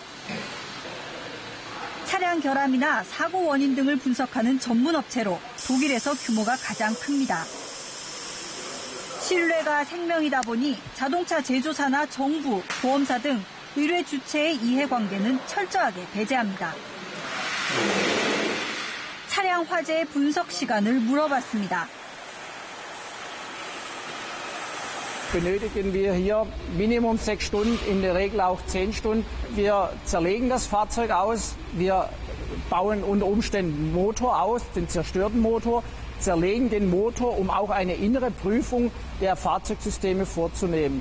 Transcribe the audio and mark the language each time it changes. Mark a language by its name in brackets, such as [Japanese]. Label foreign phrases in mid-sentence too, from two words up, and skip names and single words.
[Korean] 차량 결함이나 사고 원인 등을 분석하는 전문 업체로 독일에서 규모가 가장 큽니다. 신뢰가 생명이다 보니 자동차 제조사나 정부, 보험사 등 의뢰 주체의 이해관계는 철저하게 배제합니다. 차량 화재의 분석 시간을 물어봤습니다. [German] Benötigen wir hier Minimum 6 Stunden, in der Regel auch 10 Stunden. Wir zerlegen das Fahrzeug aus, wir bauen unter Umständen den Motor aus, den zerstörten Motor, zerlegen den Motor, um auch eine innere Prüfung der Fahrzeugsysteme vorzunehmen.